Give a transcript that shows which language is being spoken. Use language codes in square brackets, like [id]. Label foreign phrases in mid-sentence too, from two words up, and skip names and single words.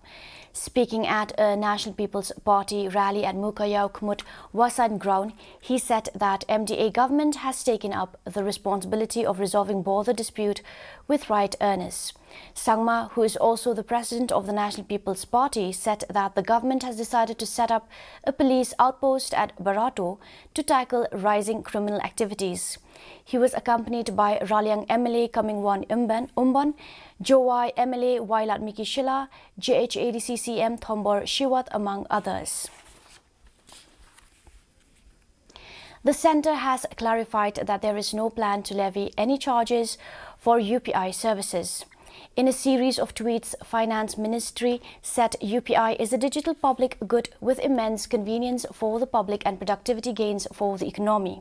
[en] Speaking at a National People's Party rally at MEGHLAYA Khmut Wasan ground, he said that MDA government has taken up the responsibility of resolving border dispute with right earners. Sangma, who is also the president of the National People's Party, said that the government has decided to set up a police outpost at Barato to tackle rising criminal activities. He was accompanied by Raliang MLA Kamingwan Umban, Jowai MLA Wailat Miki Shila, JHADC CM Thombor Shiwat, among others. The centre has clarified that there is no plan to levy any charges for UPI services. In a series of tweets, Finance Ministry said UPI is a digital public good with immense convenience for the public and productivity gains for the economy.